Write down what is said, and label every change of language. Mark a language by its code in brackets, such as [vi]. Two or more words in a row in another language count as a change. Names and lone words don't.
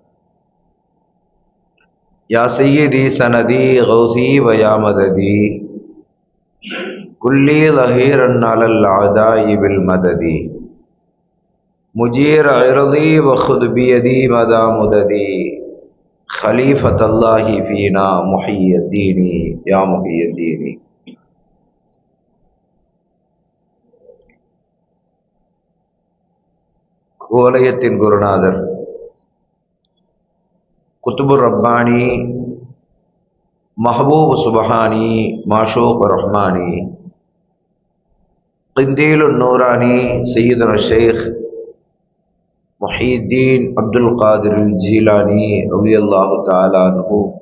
[ar] يا سيدي سندي غوثي ويا مددي كلي ظهيرا على الأعداء بالمدد مجير عرضي وخذ بيدي مدى مددي خليفة الله فينا محيي الدين يا محيي الدين. [ta] கோலயத்தின் குருநாதர் [ar] قطب الرباني محبوب سبحاني معشوق رحماني قنديل نوراني سيدنا شيخ محيي الدين عبد القادر جيلاني رضي الله تعالى عنه